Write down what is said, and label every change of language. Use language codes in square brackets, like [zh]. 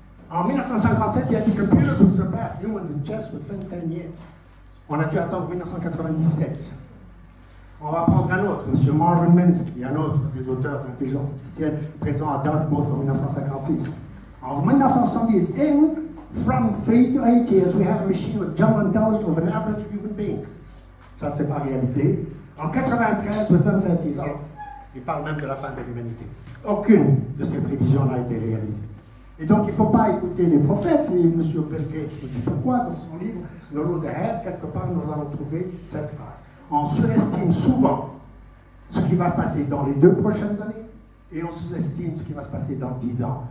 [fr] En 1957, il a dit [en] Computers will surpass humans in just within 10 years. [fr] On a dû attendre 1997. On va prendre un autre, M. Marvin Minsky, un autre des auteurs de l'intelligence artificielle présent à Dartmouth en 1956. En 1970, [en] from 3 to 8 years, we have a machine with general intelligence of an average human being. [fr] Ça ne s'est pas réalisé. En 93, [en] within 30 years. [fr] Alors, il parle même de la fin de l'humanité. Aucune de ces prévisions n'a été réalisée. Et donc, il ne faut pas écouter les prophètes, et M. Bill Gates nous dit pourquoi, dans son livre, The Road Ahead, quelque part, nous allons trouver cette phrase. On surestime souvent ce qui va se passer dans les 2 prochaines années, et on sous-estime ce qui va se passer dans 10 ans.